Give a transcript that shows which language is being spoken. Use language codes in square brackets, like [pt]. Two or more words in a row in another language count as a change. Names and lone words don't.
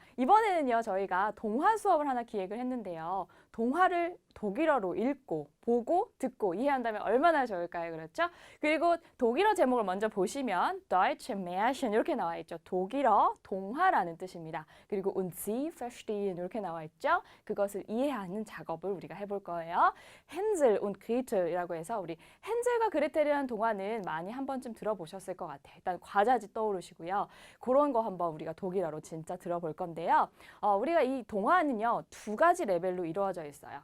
[ko] 이번에는요, 저희가 동화 수업을 하나 기획을 했는데요. 동화를 독일어로 읽고, 보고, 듣고 이해한다면 얼마나 좋을까요? 그렇죠? 그리고 독일어 제목을 먼저 보시면 Deutsche Märchen 이렇게 나와 있죠. 독일어 동화라는 뜻입니다. 그리고 [de] und Sie verstehen [ko] 이렇게 나와 있죠. 그것을 이해하는 작업을 우리가 해볼 거예요. 헨젤 und 그레텔이라고 해서 우리 헨젤과 그레텔이라는 동화는 많이 한 번쯤 들어보셨을 것 같아요. 일단 과자집 떠오르시고요. 그런 거 한번 우리가 독일어로 진짜 들어볼 건데요. 우리가 이 동화는요, 두 가지 레벨로 이루어져 있어요.